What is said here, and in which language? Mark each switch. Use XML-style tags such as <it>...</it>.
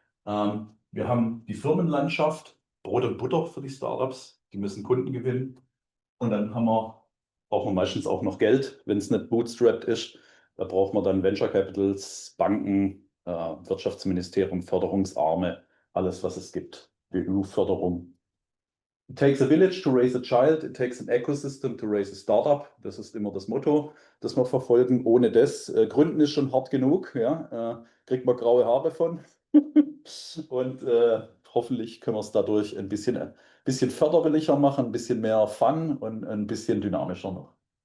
<de>Wir haben die Firmenlandschaft, Brot und Butter für die Startups, die müssen Kunden gewinnen. Und dann braucht man meistens auch noch Geld, wenn es nicht bootstrapped ist. Da braucht man dann Venture Capitals, Banken, Wirtschaftsministerium, Förderungsarme, alles, was es gibt, EU-Förderung.</de> <en>It takes a village to raise a child, it takes an ecosystem to raise a startup.</en> <de>Das ist immer das Motto, das wir verfolgen. Ohne das, Gründen ist schon hart genug, ja, kriegt man graue Haare von. Und hoffentlich können wir es dadurch ein bisschen förderlicher machen, ein bisschen mehr Fun und ein bisschen dynamischer noch.</de>